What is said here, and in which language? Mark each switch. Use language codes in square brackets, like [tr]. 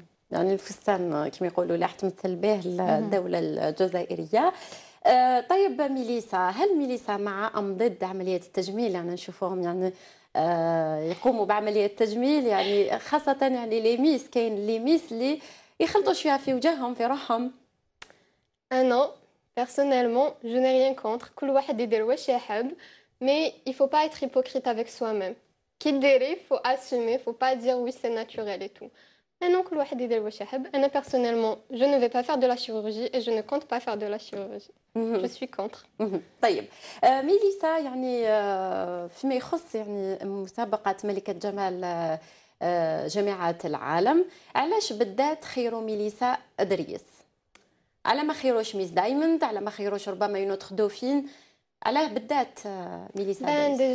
[ar] يعني الفستان كما يقولوا اللي راح تمثل به الدوله الجزائريه. طيب ميليسا، هل ميليسا مع ام ضد عمليه التجميل؟ يعني نشوفوهم يعني يقوموا بعمليه تجميل يعني خاصه يعني لي ميس، كاين لي ميس اللي يخلطوا شويه في وجههم في روحهم. [fr] انا personnellement je n'ai rien contre [ar] كل واحد يدير واش يحب [fr] mais il faut pas être hypocrite avec soi-même. [ar] كي ديري [fr] faut assumer, faut pas dire oui c'est naturel et tout. [ar] انا كل واحد يدير واش يحب. [fr] انا personnellement je ne vais pas faire de la chirurgie et je ne compte pas faire de la chirurgie. Je suis contre. [ar] طيب ميليسا، يعني فيما يخص يعني مسابقه ملكه جمال جامعات العالم، علاش بالذات خيروا ميليسا ادريس؟ على ما خيروش ميس دايموند، على ما خيروش ربما ينوتخ دوفين، علاه بالذات ميليسا ادريس؟